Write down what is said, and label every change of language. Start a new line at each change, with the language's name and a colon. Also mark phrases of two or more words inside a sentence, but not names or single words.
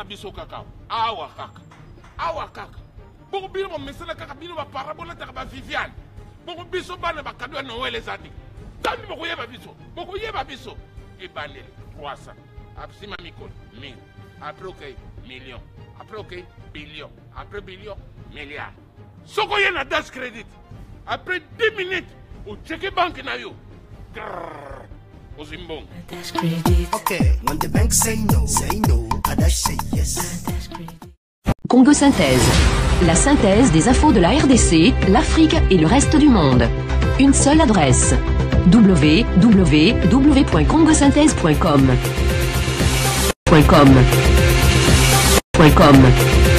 Lingala: biso kaka awa kaka boko bino bomesana kaka bino bapara bolataka baviviane boko biso bana bakado ya noel eza te tambi bokoyeba biso ebandeli 300 absima mikolo 1000 après ok million après ok billion après billion milliard soko ye na dash credit après 10 minutes ocheke banque na yo ozimbongo dash credit.
English: Okay, when the bank say no, a dash say yes.
French: Congo Synthèse. La synthèse des infos de la RDC, l'Afrique et le reste du monde. Une seule adresse. www.congosynthèse.com.